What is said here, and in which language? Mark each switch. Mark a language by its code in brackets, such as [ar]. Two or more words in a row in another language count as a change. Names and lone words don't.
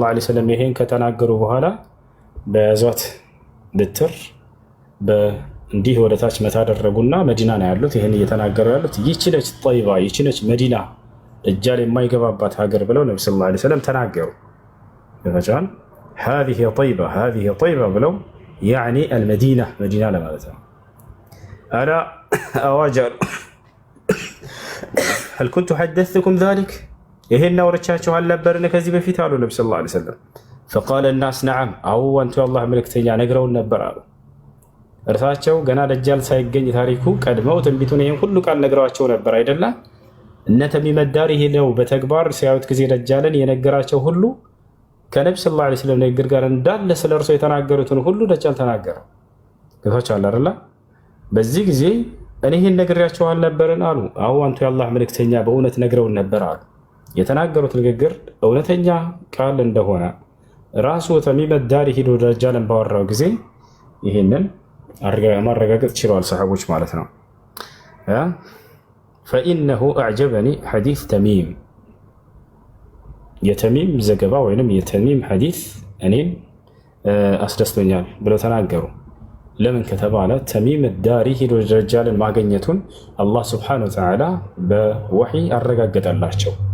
[ar] عليه وسلم [am] ይሄን ከተናገሩ በኋላ በያዟት ብትር እንዲህ ወደታች መታደረጉና መዲና ነው ያሉት። ይህን እየተናገሩ ያሉት ይህች ነች ጠይባ፣ ይህች ነች መዲና ደጃል የማይገባባት ሀገር ብለው ነቢ [ar] صلى الله عليه وسلم [am] ተናገሩ። ይፈጃል [ar] هذه طيبة [am] ብለው [ar] يعني المدينة [am] መዲና ለማለት ነው። [ar] ألا أوجلوا هل كنت حدثتكم ذلك [am] ይሄን አውርቻችሁ አልነበርን ከዚህ በፊት አሉ ነብዩ [ar] صلى الله عليه وسلم። فقال الناس نعم [am] አው አንቱ የአላህ መልእክተኛ ነግረውን ነበር አሉ። እርሳቸው ገና ደጃል ሳይገኝ ታሪኩ ቀድመው ትንቢቱን ይሄን ሁሉ ቃል ነግረዋቸው ነበር አይደለ? እነ ተሚም ዳሪ ሄደው በተግባር ሲያዩት ጊዜ ደጃልን የነገራቸው ሁሉ ከነብዩ [ar] صلى الله عليه وسلم [am] ንግግር ጋር እንዳለ ስለ እርሱ የተናገሩትን ሁሉ ደጃል ተናገረው። ገብቷችኋል አይደለ? በዚህ ጊዜ እኔ ይሄን ነግሬያቸው አልነበርን አሉ። አው አንቱ የአላህ መልእክተኛ በእውነት ነግረውን ነበር አሉ። የተናገሩት ንግግር እውነተኛ ቃል እንደሆነ ራሱ ተሚም ዳሪ ሄዶ ደጃልን ባወራው ጊዜ ይሄንን ማረጋገጥ ችለዋል ሰሃቦች ማለት ነው። [ar] فإنه أعجبني حديث تميم [am] የተሚም ዘገባ ወይንም የተሚም ሐዲስ እኔን አስደስቶኛል ብለው ተናገሩ። ለምን ከተባለ ተሚም ዳሪ ሄዶ ደጃልን ማግኘቱን አላህ [ar] سبحانه وتعالى [am] በወሕይ አረጋገጠላቸው።